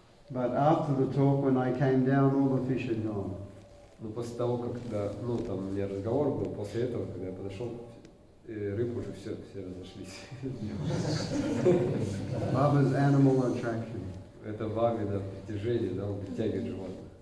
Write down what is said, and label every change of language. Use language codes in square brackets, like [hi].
[en] But after the talk, when I came down, all the fish had gone. [ru] Но после того, когда, там у меня разговор был, после этого, когда я подошел, рыбы уже все разошлись. [en] Baba's animal attraction. [ru] Это Бабе, да, притяжение, да, он притягивает животных.